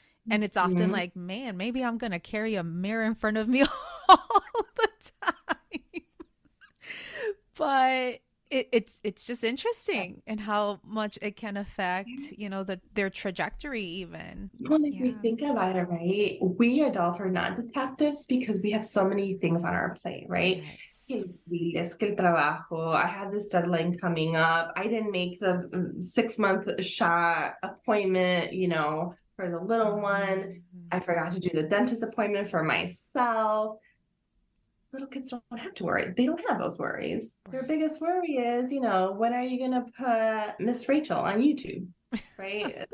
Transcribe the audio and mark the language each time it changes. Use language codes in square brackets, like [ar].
[en] And it's often like, man, maybe I'm going to carry a mirror in front of me all the time. But it's just interesting and how much it can affect, their trajectory even. Well, if we Yeah. think about it, right, we adults are not detectives because we have so many things on our plate, right? Yes. [es] Que los biles, que el trabajo. [en] I have this deadline coming up. I didn't make the 6-month shot appointment, for the little one. I forgot to do the dentist appointment for myself. Little kids don't have to worry. They don't have those worries. Their biggest worry is, when are you going to put Miss Rachel on YouTube? Right?